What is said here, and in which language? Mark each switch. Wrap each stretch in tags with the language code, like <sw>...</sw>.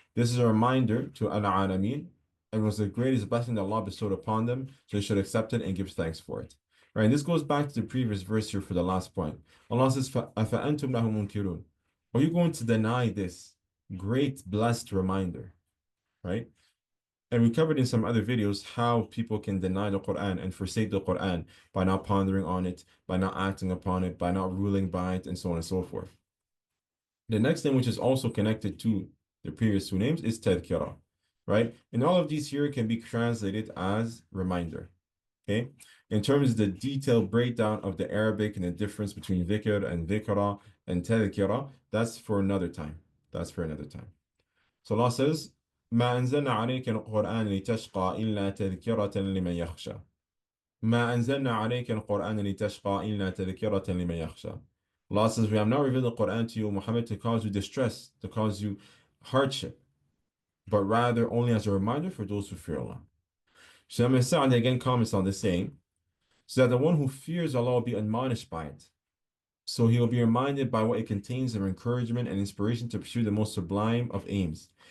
<en>This is a reminder to Al-Alameen, and was the greatest blessing that Allah bestowed upon them, so they should accept it and give thanks for it. Right, and this goes back to the previous verse here for the last point.</en> <ar>Allah says, فَأَفَأَنْتُمْ لَهُ مُنْكِرُونَ.</ar> <en>Are you going to deny this great blessed reminder, right? And we covered in some other videos how people can deny the Quran and forsake the Quran by not pondering on it, by not acting upon it, by not ruling by it, and so on and so forth. The next thing, which is also connected to the previous two names, is tadhkira, right? And all of these here can be translated as reminder, okay? In terms of the detailed breakdown of the Arabic and the difference between dhikr and dhikra and tadhkira, that's for another time. That's for another time.</en> <ar>So Allah says, ما أنزلنا عليك القرآن لتشقى إلا تذكرة لمن يخشى. ما أنزلنا عليك القرآن لتشقى إلا تذكرة لمن يخشى.</ar> <en>Allah says, we have not revealed the Quran to you, Muhammad, to cause you distress, to cause you hardship, but rather only as a reminder for those who fear Allah. So Imam Sa'di again comments on this saying, so that the one who fears Allah will be admonished by it. So he will be reminded by what it contains of encouragement and inspiration to pursue the most sublime of aims.</en>